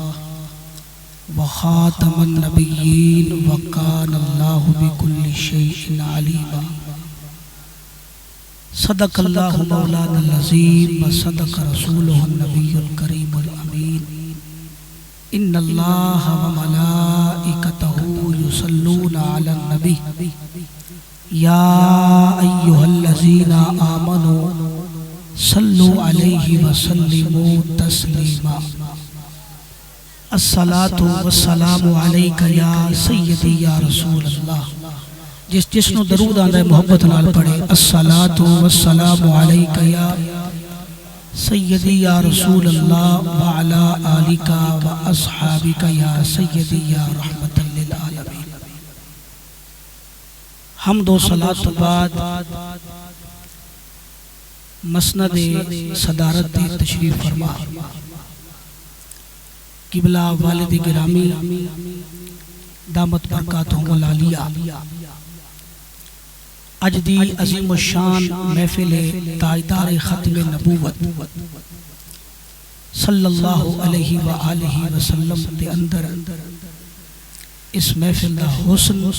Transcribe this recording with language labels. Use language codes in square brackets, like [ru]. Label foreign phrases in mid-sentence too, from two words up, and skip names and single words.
[ar] وخاتم النبيين وكان الله بكل شيء عليما صدق الله مولانا العظيم وصدق رسوله النبي الكريم الأمين إن الله وملائكته يصلون على النبي يا أيها الذين آمنوا صلوا عليه وسلموا تسليما الصلاة والسلام عليك يا سيدي يا رسول الله [pa] جس نو درود آندا ہے محبت نال پڑھے [ar] الصلاة والسلام عليك يا سيدي يا رسول الله وعلى آلك وأصحابك يا سيدي يا رحمة للعالمين. [pa] حمد و صلاة بعد مسند صدارت تشریف فرما قبلہ والد گرامی [ar] دامت برکاتہم العالیہ [pa] اج دی عظیم الشان محفل تاجدار ختم نبوت [ar] صلی اللہ علیہ وآلہ وسلم [pa] دے اندر اس محفل دا حسن